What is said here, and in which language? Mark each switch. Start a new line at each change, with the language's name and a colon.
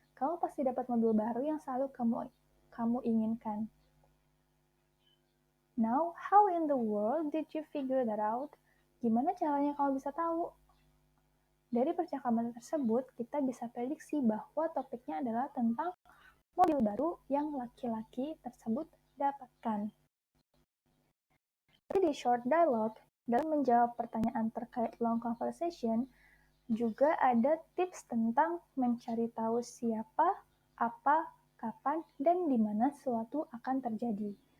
Indonesian: Kamu pasti dapat mobil baru yang selalu kamu inginkan.
English: Now, how in the world did you figure that out?
Indonesian: Gimana caranya kamu bisa tahu? Dari percakapan tersebut, kita bisa prediksi bahwa topiknya adalah tentang mobil baru yang laki-laki tersebut dapatkan. Di short dialogue, dalam menjawab pertanyaan terkait long conversation, juga ada tips tentang mencari tahu siapa, apa, kapan, dan di mana suatu akan terjadi.